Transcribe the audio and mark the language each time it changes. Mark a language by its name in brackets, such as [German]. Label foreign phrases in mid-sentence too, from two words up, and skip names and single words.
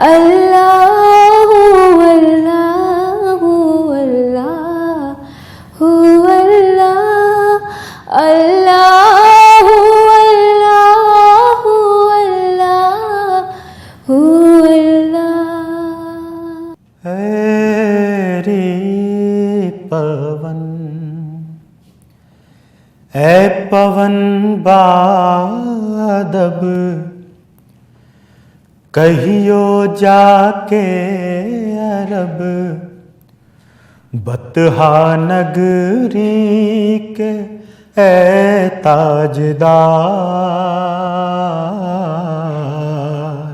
[Arabic] اللهُ اللهُ اللهُ الله. اللهُ اللهُ اللهُ الله. [Hindi] ऐ पवन ऐ पवन बादब कहियो जाके अरब बतहा नगरी के ऐ ताजदार।